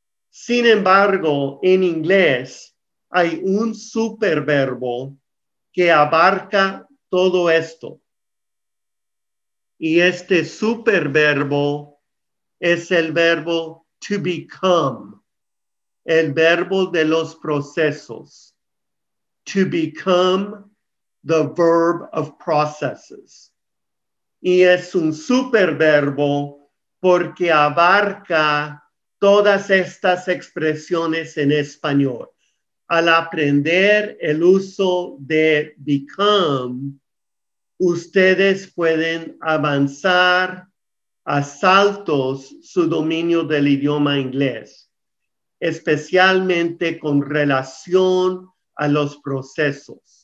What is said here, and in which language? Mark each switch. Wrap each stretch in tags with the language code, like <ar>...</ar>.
<es>Sin embargo, en inglés hay un superverbo que abarca todo esto. Y este superverbo es el verbo</es> <en>to become,</en> <es>el verbo de los procesos.</es> <en>To become, the verb of processes.</en> <es>Y es un superverbo porque abarca todas estas expresiones en español. Al aprender el uso de become, ustedes pueden avanzar a saltos su dominio del idioma inglés, especialmente con relación a los procesos.</es>